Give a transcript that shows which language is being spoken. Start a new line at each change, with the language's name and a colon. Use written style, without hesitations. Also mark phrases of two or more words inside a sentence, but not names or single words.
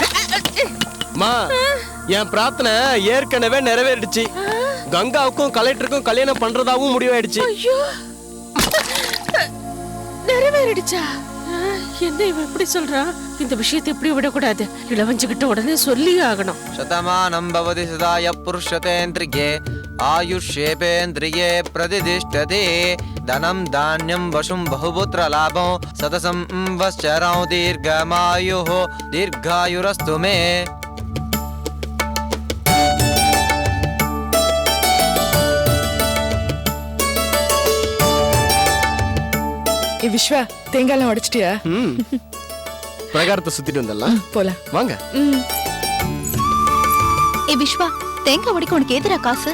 Tamil: மா, என் பிரார்த்தனை ஏற்கனவே நிறைவேறிடுச்சு. கங்காவுக்கும் கலெக்டருக்கும் கல்யாணம் பண்றதாவும் முடிவாயிடுச்சு. ஐயோ, நிறைவேறிடுச்சா? என்ன இவன் எப்படி சொல்றான்? இந்த விஷயத்தை எப்படி விடக்கூடாது. இளவஞ்சிக்கிட்ட உடனே சொல்லி ஆகணும்.
Sanskrit: शतमानं भवति सदाय पुरुषतेन्द्रिये आयुष्येपेन्द्रिये प्रतिष्ठते धनं धान्यं वशुं बहुपुत्रलाभं सततं वश्चरौ दीर्घमायुः दीर्घायुरस्तु मे.
Tamil: விஸ்வா, தேங்காய்லாம் உடைச்சிட்டியா? பிரகாரத்தை சுத்திட்டு வந்தலாம். போலாம் வாங்க. ஏ விஸ்வா, தேங்காய் உடைக்க உனக்கு எதிரா காசு?